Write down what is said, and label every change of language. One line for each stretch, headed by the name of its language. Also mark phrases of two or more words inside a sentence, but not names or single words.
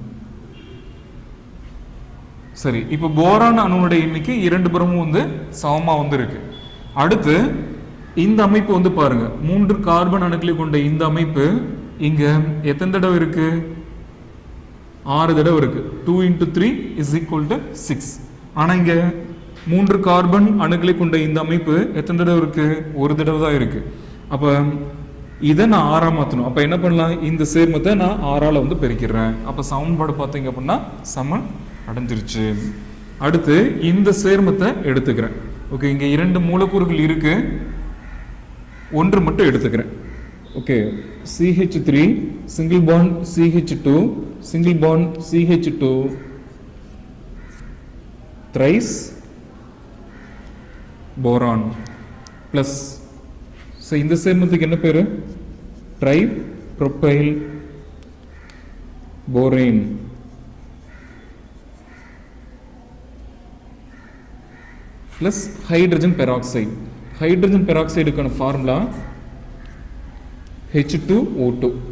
Tamil: சரி, இப்ப போரான் அணுவோட எண்ணிக்கை 2 புறமும் வந்து சமமா வந்து இருக்கு. அடுத்து இந்த அமைப்பு வந்து பாருங்க, 3 கார்பன் அணுக்களை கொண்ட இந்த அமைப்பு இங்க எத்தனை தடவை இருக்கு 6 தடவை இருக்கு.
English: 2 into 3 is equal to 6.
Tamil: ஆனா இங்க 3 கார்பன் அணுக்களை கொண்ட இந்த அமைப்பு எத்தனை தடவை இருக்கு 1 தடவை தான் இருக்கு. அப்ப இதை நான் 6ஆ மாத்தணும். அப்ப என்ன பண்ணலாம், இந்த சேர்மத்தை நான் 6ஆல வந்து பெருக்கிறேன். அப்ப சமன்பாடு பார்த்தீங்க அப்படின்னா சமன் அடைஞ்சிருச்சு. அடுத்து இந்த சேர்மத்தை எடுத்துக்கிறேன். ஓகே, இங்க 2 மூலக்கூறுகள் இருக்கு, 1 மட்டும் எடுத்துக்கிறேன். ஓகே,
English: CH3 single bond CH2 single bond CH2 thrice boron plus
Tamil: இந்த சேர்மத்துக்கு என்ன பேரு
English: tripropyl borane plus hydrogen peroxide. hydrogen peroxide
Tamil: ஃபார்முலா H2O2.